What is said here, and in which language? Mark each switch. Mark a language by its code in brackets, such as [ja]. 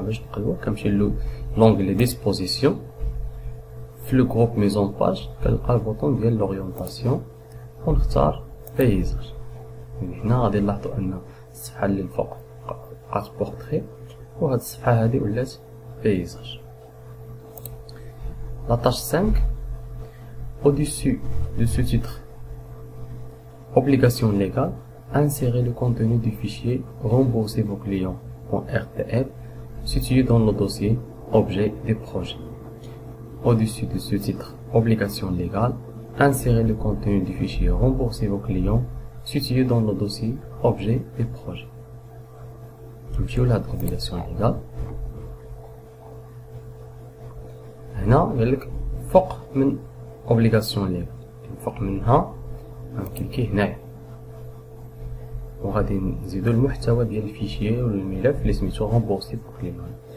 [ar] باش نقلبو كنمشي لونغلي ديسبوزيسيون في لو جروب ميزون باج كنلقى البوطون ديال لورينتاسيون ونختار بيزاج. من هنا غادي نلاحظوا ان الصفحة اللي الفوق بقات بورتري وهاد الصفحة هادي ولات بيزاج. [fr] La tâche 5, au-dessus de ce titre, obligation légale, insérez le contenu du fichier Rembourser vos clients.rtf situé dans le dossier Objet des projets. Au-dessus de ce titre, obligation légale, insérez le contenu du fichier Rembourser vos clients situé dans le dossier Objet des projets. [ar] نمشيو لهاد obligation légale. هنا قالك فوق من اوبليغاسيون ليغال، فوق منها غنكليكي هنايا وغادي نزيدو المحتوى ديال الفيشيي ولا الملف اللي سميتو رومبورسي بور كليون.